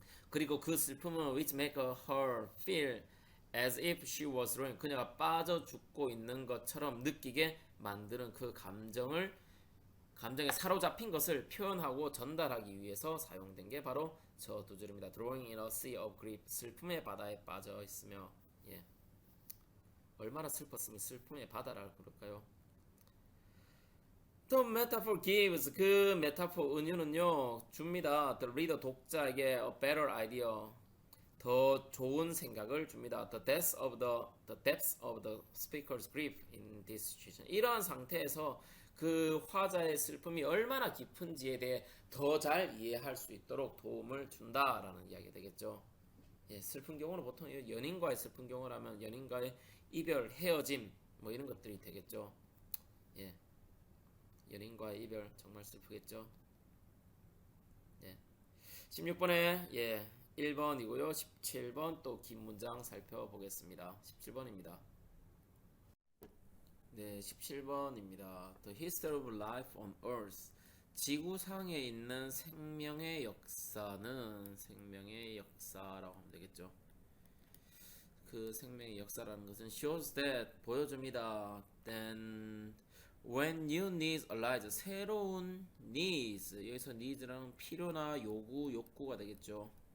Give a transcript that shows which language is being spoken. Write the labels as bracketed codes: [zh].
[ko] 그리고 그 슬픔은 [en] which make her feel as if she was drowning, [ko] 그녀가 빠져 죽고 있는 것처럼 느끼게 만드는 그 감정에 사로잡힌 것을 표현하고 전달하기 위해서 사용된 게 바로 저 두 줄입니다. [en] Drowning in a sea of grief, [ko] 슬픔의 바다에 빠져 있으며. 얼마나 슬펐으면 슬픔의 바다라고 그럴까요? [en] The metaphor gives, [ko] 그 메타포 은유는요 줍니다. [en] The reader, [ko] 독자에게 [en] a better idea, [ko] 더 좋은 생각을 줍니다. [en] The depths of the speaker's grief in this situation. [ko] 이러한 상태에서 그 화자의 슬픔이 얼마나 깊은지에 대해 더 잘 이해할 수 있도록 도움을 준다라는 이야기가 되겠죠. 슬픈 경우는 보통 연인과의 슬픈 경우라면 연인과의 이별, 헤어짐 뭐 이런 것들이 되겠죠. 연인과의 이별 정말 슬프겠죠. 16번에 1번이고요. 17번 또 긴 문장 살펴보겠습니다. 17번입니다. 네, 17번입니다. [en] The history of life on Earth. [ko] 지구상에 있는 생명의 역사는 생명의 역사라고 하면 되겠죠. 그 생명의 역사라는 것은 [en] shows that, [ko] 보여줍니다. [en] Then when new needs arise, [ko] 새로운 needs, 여기서 needs라는 필요나 요구, 욕구가 되겠죠.